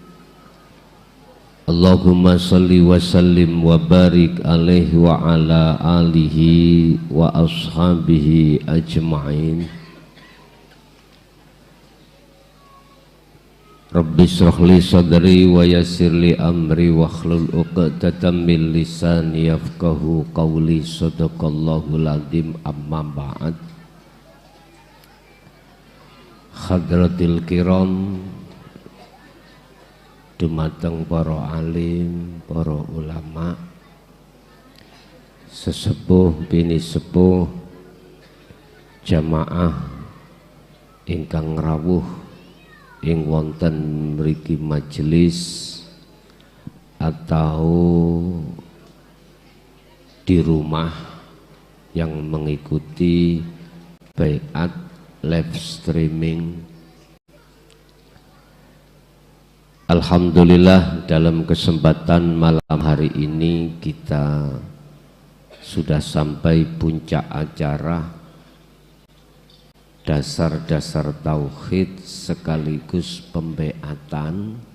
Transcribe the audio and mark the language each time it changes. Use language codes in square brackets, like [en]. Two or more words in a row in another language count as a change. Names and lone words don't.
[ar] اللهم صل وسلم وبارك عليه وعلى آله وأصحابه أجمعين. رب اشرح لي صدري ويسر لي أمري واحلل عقدة من لساني يفقهوا قولي. صدق الله العظيم. أما بعد. حضرات الكرام, [jv] dumateng para alim, para ulama, sesepuh bini sepuh, jamaah ingkang rawuh ing wonten mriki majelis [id] atau di rumah yang mengikuti baiat [en] live streaming. [id] Alhamdulillah, dalam kesempatan malam hari ini kita sudah sampai puncak acara dasar-dasar tauhid sekaligus pembaiatan.